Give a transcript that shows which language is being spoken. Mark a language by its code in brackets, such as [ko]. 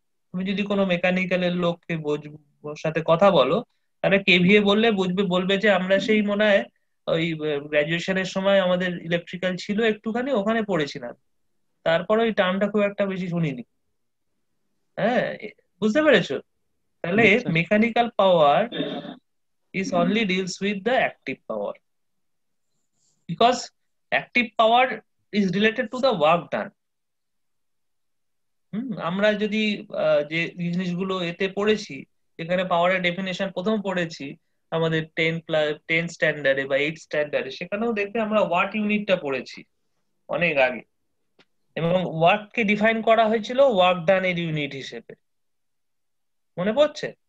[bn] তুমি যদি কোনো মেকানিক্যালের লোককে ওর সাথে কথা বলো, তাহলে কেভিএ বললে বুঝবে, বলবে যে আমরা সেই মনে হয় ওই গ্রাজুয়েশনের সময় আমাদের ইলেকট্রিক্যাল ছিল একটুখানি, ওখানে পড়েছিলাম, তারপরে ওই টার্মটা খুব একটা বেশি শুনিনি। হ্যাঁ, বুঝতে পেরেছো? তাহলে mechanical power [en] is only deals with the active power, because active power is related to the work done. [bn] আমরা যদি যে জিনিসগুলো এতে পড়েছি, এখানে পাওয়ারের ডেফিনেশন প্রথম পড়েছি আমাদের 10 স্ট্যান্ডার্ডে বা 8 স্ট্যান্ডার্ডে, সেখানেও দেখবে আমরা ওয়াট ইউনিটটা পড়েছি অনেক আগে, এবং ওয়াটকে ডিফাইন করা হয়েছিল ওয়ার্ক ডান এর ইউনিট হিসেবে, মনে পড়ছে?